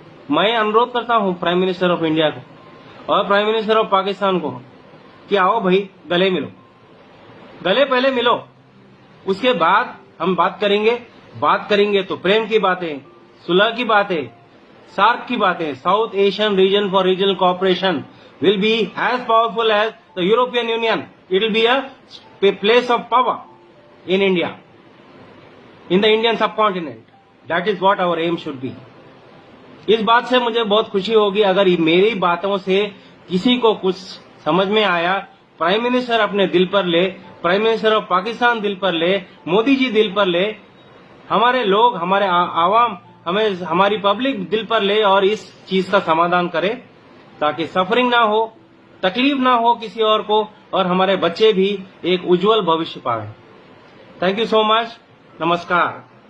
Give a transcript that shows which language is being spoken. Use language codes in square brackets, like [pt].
[hi] मैं अनुरोध करता हूं प्राइम मिनिस्टर ऑफ इंडिया को और प्राइम मिनिस्टर ऑफ पाकिस्तान को कि आओ भाई, गले मिलो, गले पहले मिलो, उसके बाद हम बात करेंगे तो प्रेम की बातें, सुलह की बातें, सार्क की बातें। [en] South Asian region for regional cooperation will be as powerful as the European Union. It will be a place of power in India, in the Indian subcontinent. That is what our aim should be. [hi] इस बात से मुझे बहुत खुशी होगी अगर मेरी बातों से किसी को कुछ समझ में आया। प्राइम मिनिस्टर अपने दिल पर ले, प्राइम मिनिस्टर ऑफ पाकिस्तान दिल पर ले, मोदी जी दिल पर ले, हमारे लोग, हमारे आवाम, हमारी पब्लिक दिल पर ले और इस चीज का समाधान करे, ताकि सफरिंग ना हो, तकलीफ ना हो किसी और को, और हमारे बच्चे भी एक उज्जवल भविष्य पाए। [en] Thank you so much. [hi] नमस्कार।